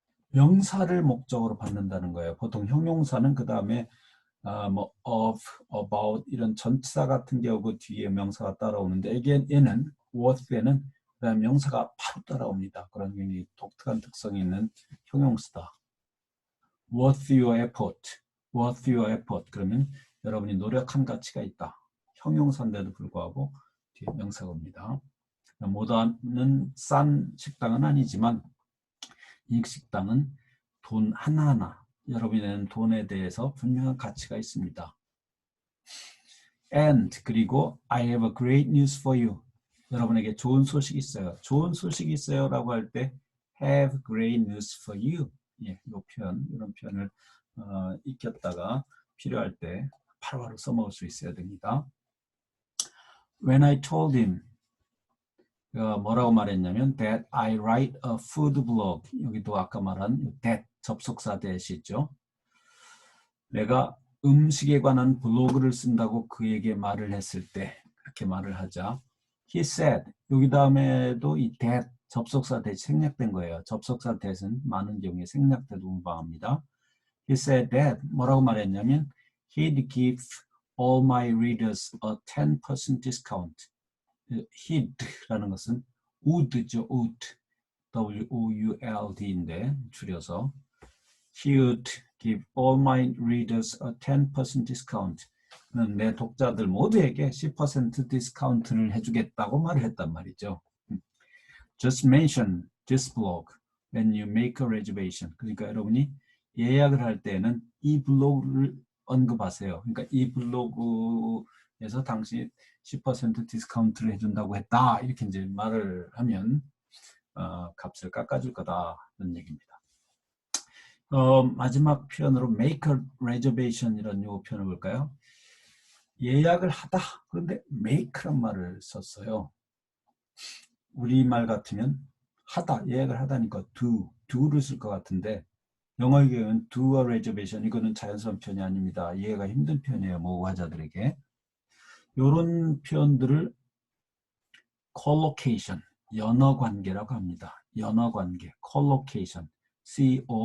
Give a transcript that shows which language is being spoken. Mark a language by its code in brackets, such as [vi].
[ko] 명사를 목적으로 받는다는 거예요. 보통 형용사는 그 다음에 뭐 of, about 이런 전치사 같은 게 오고 뒤에 명사가 따라오는데, 얘는 worth에는 그다음 명사가 바로 따라옵니다. 그런 굉장히 독특한 특성이 있는 형용사다. [en] worth your effort, worth your effort. [ko] 그러면 여러분이 노력한 가치가 있다. 형용사인데도 불구하고 뒤에 명사가 옵니다. 모다는 싼 식당은 아니지만 이 식당은 돈 하나하나, 여러분이 내는 돈에 대해서 분명한 가치가 있습니다. [en] And [ko] 그리고 [en] I have a great news for you. [ko] 여러분에게 좋은 소식이 있어요. 좋은 소식이 있어요 라고 할 때 [en] have great news for you. [ko] 예, 이런 표현을 익혔다가 필요할 때 바로바로 써먹을 수 있어야 됩니다. [en] When I told him, [ko] 뭐라고 말했냐면 [en] that I write a food blog. [ko] 여기도 아까 말한 that 접속사 that이 있죠. 내가 음식에 관한 블로그를 쓴다고 그에게 말을 했을 때, 그렇게 말을 하자 [en] he said, [ko] 여기 다음에도 이 that 접속사 that이 생략된 거예요. 접속사 that은 많은 경우에 생략돼도 운방합니다. [en] He said that, [ko] 뭐라고 말했냐면 [en] he'd give all my readers a 10% discount. [ko] he'd라는 것은 would죠. [en] would, [ko] W-O-U-L-D인데 줄여서 [en] he would give all my readers a 10% discount. [ko] 그는 내 독자들 모두에게 10% 디스카운트를 해주겠다고 말을 했단 말이죠. [en] Just mention this blog when you make a reservation. [ko] 그러니까 여러분이 예약을 할 때는 이 블로그를 언급하세요. 그러니까 이 블로그에서 당신이 10% 디스카운트를 해준다고 했다. 이렇게 이제 말을 하면 값을 깎아줄 거다라는 얘기입니다. 마지막 표현으로 [en] make a reservation [ko] 이런 요 표현을 볼까요? 예약을 하다. 그런데 make란 말을 썼어요. 우리말 같으면 하다, 예약을 하다니까 do를 쓸 것 같은데 영어의 경우는 [en] do a reservation, [ko] 이거는 자연스러운 표현이 아닙니다. 이해가 힘든 표현이에요. 모국어자들에게. 이런 표현들을 collocation, 연어관계라고 합니다. 연어관계, collocation, C-O-L-L-O-C-A-T-I-O-N.